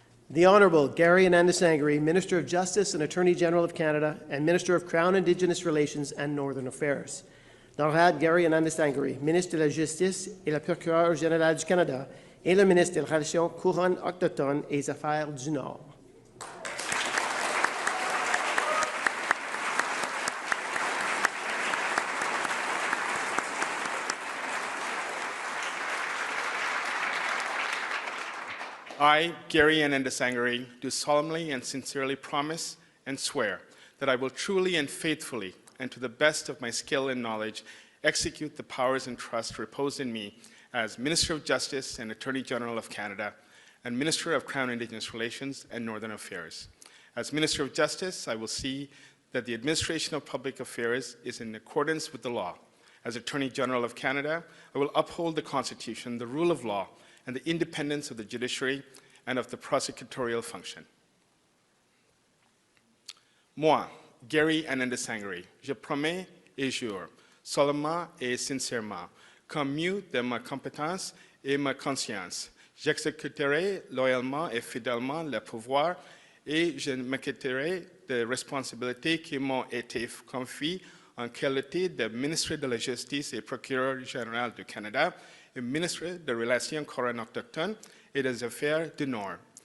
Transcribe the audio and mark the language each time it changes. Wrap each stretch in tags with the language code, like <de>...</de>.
<en>The Honourable Gary Anandasangri, Minister of Justice and Attorney General of Canada and Minister of Crown Indigenous Relations and Northern Affairs.</en> <fr>Honorable Gary Anandasangri, Ministre de la Justice et le Procureur général du Canada et le Ministre des Relations couronnes autochtones et des Affaires du Nord.</fr> <en>I, Gary Anandasangri, do solemnly and sincerely promise and swear that I will truly and faithfully, and to the best of my skill and knowledge, execute the powers and trust reposed in me as Minister of Justice and Attorney General of Canada and Minister of Crown Indigenous Relations and Northern Affairs. As Minister of Justice, I will see that the administration of public affairs is in accordance with the law. As Attorney General of Canada, I will uphold the Constitution, the rule of law, and the independence of the judiciary and of the prosecutorial function.</en> <fr>Moi, Gary Anandasangri, je promets et jure, solemnement et sincèrement, comme mieux de ma compétence et ma conscience, j'exécuterai loyalement et fidèlement le pouvoir et je m'acquitterai des responsabilités qui m'ont été confiées en qualité de ministre de la Justice et procureur général du Canada et ministre des Relations couronnes autochtones et des Affaires du Nord.</fr>